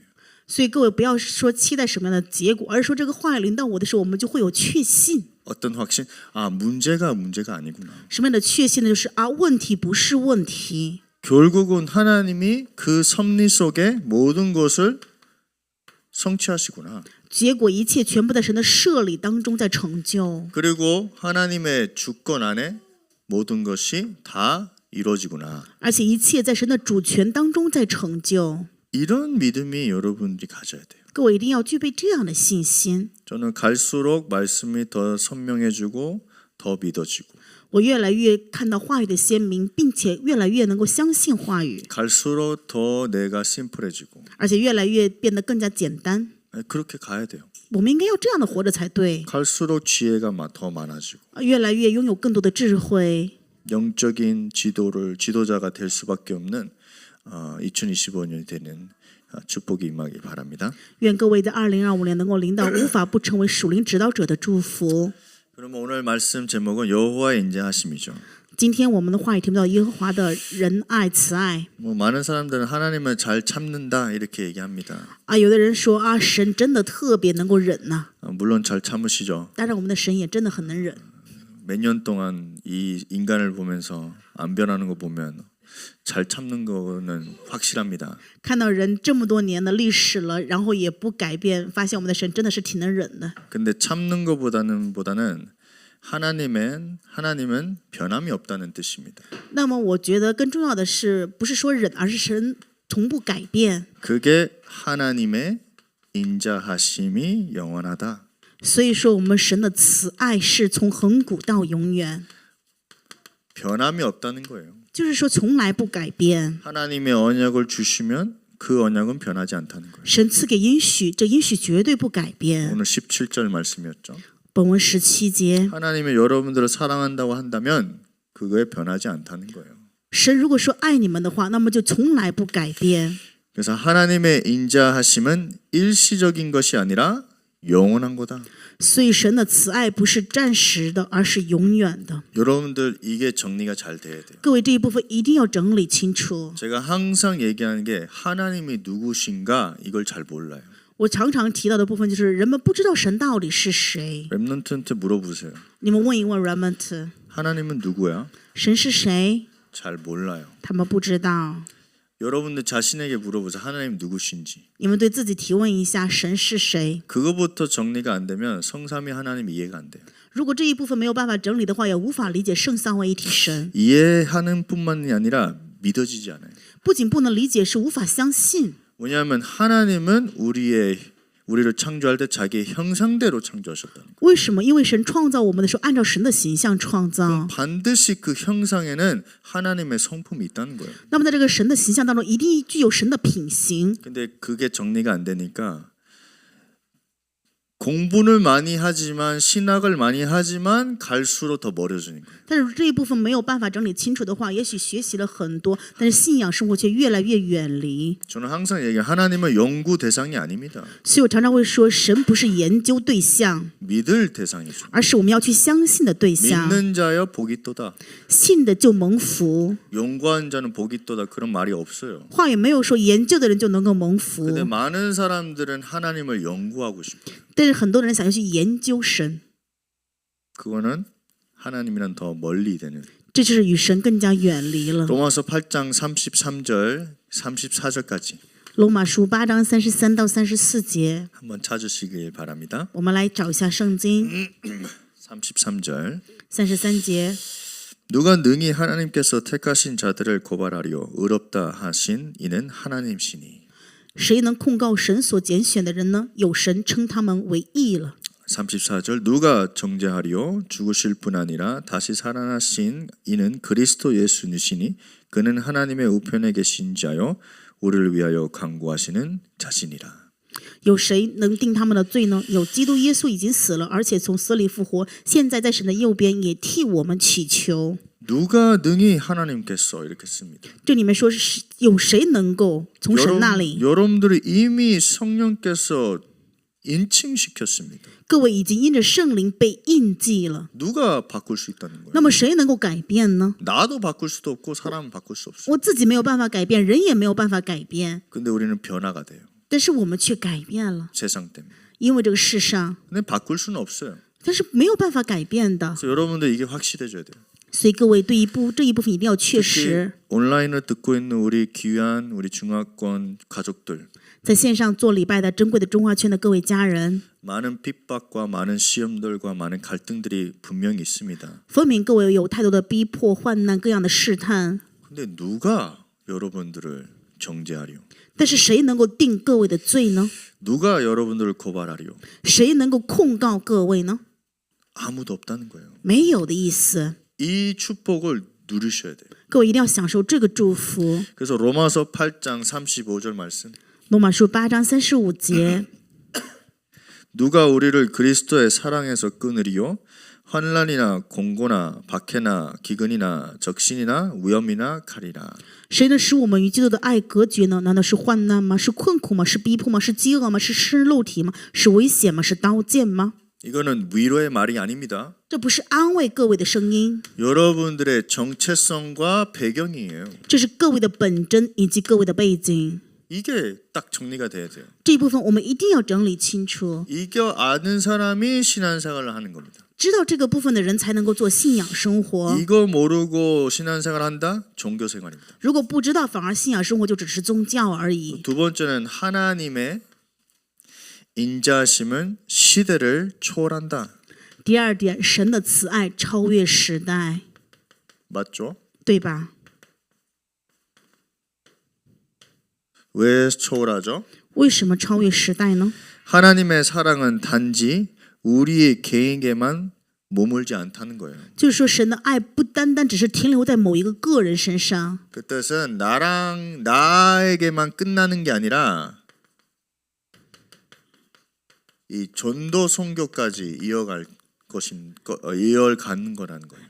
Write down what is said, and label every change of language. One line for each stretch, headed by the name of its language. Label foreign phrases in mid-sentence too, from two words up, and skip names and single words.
Chinese: 所以各位不要说期待什么样的结果，而是说这个话语临到我的时候，我们就会有确信。
Korean: 어떤 확신? 문제가 아니구나.
Chinese: 什么样的确信呢？就是问题不是问题。
Korean: 결국은 하나님이 그 섭리 속에 모든 것을 성취하시구나.
Chinese: 结果一切全部在神的设立当中在成就，
Korean: 그리고 하나님의 주권 안에 모든 것이 다 이루어지구나.
Chinese: 而且一切在神的主权当中在成就。
Korean: 이런 믿음이 여러분들이 가져야 돼요.
Chinese: 各位一定要具备这样的信心。
Korean: 저는 갈수록 말씀이 더 선명해지고 더 믿어지고
Chinese: 我越来越看到话语的鲜明，并且越来越能够相信话语，
Korean: 갈수록 더 내가 심플해지고
Chinese: 而且越来越变得更加简单。
Korean: 그렇게 가야 돼요.
Chinese: 我们应该要这样的活着才对，
Korean: 갈수록 지혜가 더 많아지고
Chinese: 越来越拥有更多的智慧，
Korean: 영적인 지도자가 될 수밖에 없는 2025년이 되는 축복이 임하기 바랍니다.
Chinese: 愿各位在2025年能够领导无法不成为属灵指导者的祝福。
Korean: 그러면 오늘 말씀 제목은 여호와의 인자하심이죠.
Chinese: 今天我们的话语题目叫耶和华的仁爱慈爱。
Korean: 많은 사람들은 하나님을 잘 참는다 이렇게 얘기합니다.
Chinese: 有的人说神真的特别能够忍呐。
Korean: 물론 잘 참으시죠.
Chinese: 当然，我们的神也真的很能忍。
Korean: 몇 년 동안 이 인간을 보면서 안 변하는 거 보면 잘 참는 거는 확실합니다.
Chinese: 看到人这么多年的历史了，然后也不改变，发现我们的神真的是挺能忍的。
Korean: 근데 참는 거보다는 하나님은 변함이 없다는 뜻입니다.
Chinese: 那么我觉得更重要的是，不是说忍，而是神从不改变。
Korean: 그게 하나님의 인자하심이 영원하다.
Chinese: 所以说，我们神的慈爱是从恒古到永远，
Korean: 변함이 없다는 거예요.
Chinese: 就是说从来不改变。
Korean: 하나님의 언약을 주시면 그 언약은 변하지 않다는 거예요.
Chinese: 神赐给应许，这应许绝对不改变。
Korean: 오늘 17절 말씀이었죠.
Chinese: 本文17节，
Korean: 하나님이 여러분들을 사랑한다고 한다면 그거에 변하지 않다는 거예요.
Chinese: 神如果说爱你们的话，那么就从来不改变。
Korean: 그래서 하나님의 인자하심은 일시적인 것이 아니라 영원한 거다.
Chinese: 所以神的慈爱不是暂时的，而是永远的。
Korean: 여러분들 이게 정리가 잘 돼야 돼요.
Chinese: 各位这一部分一定要整理清楚。
Korean: 제가 항상 얘기하는 게 하나님이 누구신가 이걸 잘 몰라요.
Chinese: 我常常提到的部分就是人们不知道神到底是谁。
Korean: 렘넌트한테 물어보세요.
Chinese: 你们问一问 Remnant，
Korean: 하나님은 누구야?
Chinese: 神是谁？
Korean: 잘 몰라요.
Chinese: 他们不知道。
Korean: 여러분들 자신에게 물어보세요. 하나님 누구신지.
Chinese: 你们对自己提问一下，神是谁？
Korean: 그거부터 정리가 안 되면 성삼위 하나님 이해가 안 돼요.
Chinese: 如果这一部分没有办法整理的话，也无法理解圣三位一体神。
Korean: 이해하는 뿐만이 아니라 믿어지지 않아요.
Chinese: 不仅不能理解，是无法相信。
Korean: 왜냐하면 하나님은 우리를 창조할 때 자기의 형상대로 창조하셨다는 거예요.
Chinese: 为什么？因为神创造我们的时候，按照神的形象创造。
Korean: 반드시 그 형상에는 하나님의 성품이 있다는 거예요.
Chinese: 那么在这个神的形象当中，一定具有神的品行。
Korean: 근데 그게 정리가 안 되니까 공부를 많이 하지만 신학을 많이 하지만 갈수록 더 멀어지는 거예요.
Chinese: 但是这一部分没有办法整理清楚的话，也许学习了很多，但是信仰生活却越来越远离。
Korean: 저는 항상 얘기해요. 하나님은 연구 대상이 아닙니다.
Chinese: 所以我常常会说，神不是研究对象，
Korean: 믿을 대상이죠.
Chinese: 而是我们要去相信的对象。
Korean: 믿는 자여 복이 또다.
Chinese: 信的就蒙福，
Korean: 연구한 자는 복이 또다. 그런 말이 없어요.
Chinese: 话也没有说研究的人就能够蒙福。
Korean: 근데 많은 사람들은 하나님을 연구하고 싶어요.
Chinese: 但是很多人想要去研究神，
Korean: 그거는 하나님이랑 더 멀리 되는.
Chinese: 这就是与神更加远离了。
Korean: 로마서 8장 33절 34절까지
Chinese: 罗马书8章33到34节，
Korean: 한번 찾으시길 바랍니다.
Chinese: 我们来找一下圣经。
Korean: 33절
Chinese: 33节，
Korean: 누가 능히 하나님께서 택하신 자들을 고발하리요 의롭다 하신 이는 하나님시니.
Chinese: 谁能控告神所拣选的人呢？有神称他们为义了。
Korean: 34절 누가 정죄하리요 죽으실 뿐 아니라 다시 살아나신 이는 그리스도 예수니시니 그는 하나님의 우편에 계신 자요 우리를 위하여 간구하시는 자신이라.
Chinese: 有谁能定他们的罪呢？有基督耶稣已经死了，而且从死里复活，现在在神的右边，也替我们祈求。
Korean: 누가 능히 하나님께서 이렇게 씁니다.
Chinese: 这里面说是有谁能够从神那里？
Korean: 여러분들이 이미 성령께서 인칭시켰습니다.
Chinese: 各位已经因着圣灵被印记了。
Korean: 누가 바꿀 수 있다는 거예요?
Chinese: 那么谁能够改变呢？
Korean: 나도 바꿀 수도 없고 사람은 바꿀 수 없어요.
Chinese: 我自己没有办法改变，人也没有办法改变，
Korean: 근데 우리는 변화가 돼요.
Chinese: 但是我们却改变了，
Korean: 세상 때문에.
Chinese: 因为这个世上，
Korean: 근데 바꿀 수는 없어요.
Chinese: 但是没有办法改变的。
Korean: 그래서 여러분들 이게 확실해져야 돼요.
Chinese: 所以各位对这一部分一定要确
Korean: 특히
Chinese: 实。
Korean: 온라인을 듣고 있는 우리 귀한 우리 중화권 가족들
Chinese: 在线上做礼拜的珍贵的中华圈的各位家人，
Korean: 많은 핍박과 많은 시험들과 많은 갈등들이 분명히 있습니다.
Chinese: 分明各位有太多的逼迫、患难、各样的试探，
Korean: 근데 누가 여러분들을 정죄하리요?
Chinese: 但是谁能够定各位的罪呢？
Korean: 누가 여러분들을 고발하리요?
Chinese: 谁能够控告各位呢？
Korean: 아무도 없다는 거예요.
Chinese: 没有的意思。
Korean: 이 축복을 누리셔야 돼요.
Chinese: 各位一定要享受这个祝福。
Korean: 그래서 로마서 8장 35절 말씀.
Chinese: 罗马书8章35节，
Korean: 누가 우리를 그리스도의 사랑에서 끊으리요? 환난이나 공고나 박해나 기근이나 적신이나 위험이나 칼이라.
Chinese: 谁能使我们与基督的爱隔绝呢？难道是患难吗？是困苦吗？是逼迫吗？是饥饿吗？是吃肉体吗？是危险吗？是刀剑吗？
Korean: 이거는 위로의 말이 아닙니다.
Chinese: 这不是安慰各位的声音，
Korean: 여러분들의 정체성과 배경이에요.
Chinese: 这是各位的本真以及各位的背景。
Korean: 이게 딱 정리가 돼야 돼요.
Chinese: 这一部分我们一定要整理清楚，
Korean: 이겨 아는 사람이 신앙생활을 하는 겁니다.
Chinese: 知道这个部分的人才能够做信仰生活。
Korean: 이거 모르고 신앙생활 한다? 종교생활입니다.
Chinese: 如果不知道，反而信仰生活就只是宗教而已。
Korean: 두 번째는 하나님의 인자심은 시대를 초월한다.
Chinese: 第二点，神的慈爱超越时代，
Korean: 맞죠?
Chinese: 对吧？
Korean: 왜 초월하죠?
Chinese: 为什么超越时代呢？
Korean: 하나님의 사랑은 단지 우리의 개인에게만 머물지 않다는 거예요.
Chinese: 就是说，神的爱不单单只是停留在某一个个人身上，
Korean: 그 뜻은 나에게만 끝나는 게 아니라 이 전도 선교까지 이어가는 거라는 거예요.